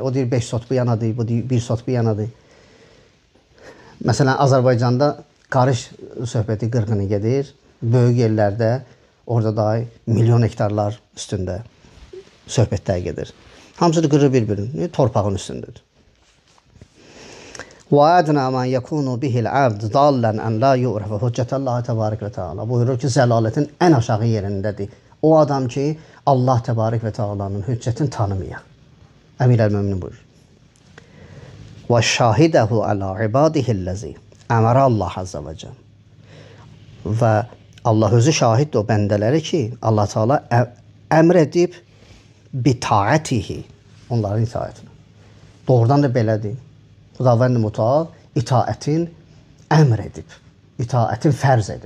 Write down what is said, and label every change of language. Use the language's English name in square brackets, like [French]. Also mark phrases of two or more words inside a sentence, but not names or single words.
[Azerbaijani] O deyir 5 sot bu yanadır, bu deyir 1 sot bu yanadır. Məsələn, Azərbaycanda qarış söhbəti qırğını gedir. Böyük yerlərdə, orada da milyon hektarlar üstündə söhbətlər gedir. Hamısı da qırır bir-birini, torpağın üstündədir. [Arabic] وَاَدْنَا مَنْ يَكُونُ بِهِ الْعَبْدِ ضَالًّا أَنْ لَا يُعْرَفَ حُجَّةَ اللّٰهِ تَبَارَكَ وَتَعَالَى. [Azerbaijani] Buyurur ki, zəlalətin ən aşağı yerindədir. O adam ki, Allah Təbarək və Teala'nın hüccətini tanımaya. Əmir əl-Möminin buyurur. [Arabic] وَشَاهِدَهُ عَلَى عِبَادِهِ الَّذِي أمر الله عز وجل. [Azerbaijani] Və Allah özü şahiddir o bəndələri ki, Allah Teala əmr edib bitaətihi, onların itaətini. Doğrudan da belədir. Xudavənd Mütəal itaətin əmr edib, itaətin fərz edib.